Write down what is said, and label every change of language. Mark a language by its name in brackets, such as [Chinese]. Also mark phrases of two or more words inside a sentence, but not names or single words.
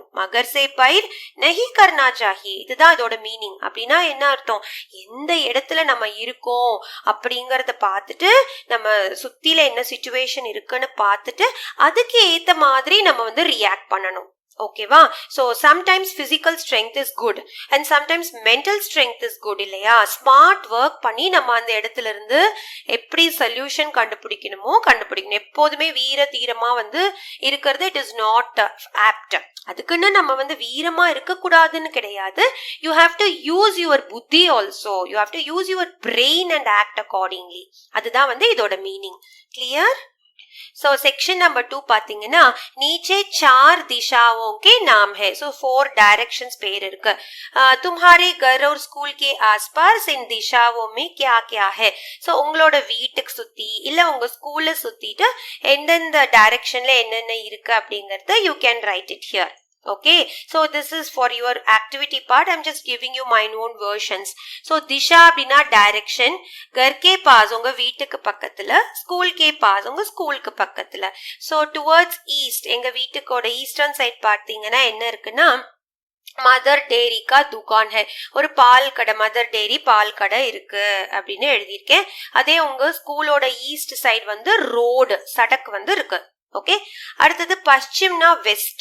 [Hindi] मगर से बैर नहीं करना चाहिए, [Tamil] இதுதான் இதோட மீனிங். அப்படின்னா என்ன அர்த்தம்? எந்த இடத்துல நம்ம இருக்கோம் அப்படிங்கறத பார்த்துட்டு, நம்ம சுத்தில என்ன சிச்சுவேஷன் இருக்குன்னு பார்த்துட்டு அதுக்கு ஏத்த மாதிரி நம்ம வந்து ரியாக்ட் பண்ணணும். ஓகேவா? [English] so sometimes physical strength is good and sometimes mental strength is good இல்லையா? smart work [Tamil] பண்ணி நம்ம அந்த இடத்துல இருந்து எப்படி சொல்யூஷன் கண்டுபிடிக்கணுமோ கண்டுபிடிக்கணும். எப்போதுமே வீர தீரமா வந்து இருக்கிறது [English] it is not apt. [Tamil] அதுக்குன்னு நம்ம வந்து வீரமா இருக்க கூடாதுன்னு கிடையாது. [English] you have to use your buddhi also, you have to use your brain and act accordingly. [Tamil] அதுதான் வந்து இதோட மீனிங். கிளியர்? [English] so section number [Hindi] 2 பாத்தீங்கன்னா नीचे 4 दिशाओं के नाम है. [English] so 4 directions [Tamil] பேர் இருக்கு. [Hindi] तुम्हारे घर और स्कूल के आसपास इन दिशाओं में क्या क्या है. [Tamil] सो உங்களோட வீட்டுக்கு சுத்தி இல்ல உங்க ஸ்கூல்ல சுத்திட்டு எந்தெந்த டைரக்ஷன்ல என்னென்ன இருக்கு அப்படிங்கறத [English] you can write it here. Okay, so this is for your activity part. I'm just giving you my own versions. So disha அப்படினா direction, [Hindi] घर के पास [Tamil] உங்க வீட்டுக்கு பக்கத்துல, [Hindi] school के पास [Tamil] உங்க ஸ்கூலுக்கு பக்கத்துல. So towards east, எங்க வீட்டுக்கோட [English] eastern side [Tamil] பார்த்தீங்கன்னா என்ன இருக்குன்னா [Hindi] मदर डेयरी का दुकान है, [Tamil] ஒரு பால் கடை, மதர் டேரி பால் கடை இருக்கு அப்படின்னு எழுதியிருக்கேன். அதே உங்க ஸ்கூலோட [English] east side [Tamil] வந்து ரோடு, சடக் வந்து இருக்கு. ஓகே. அடுத்தது பश्चिमனா வெஸ்ட்.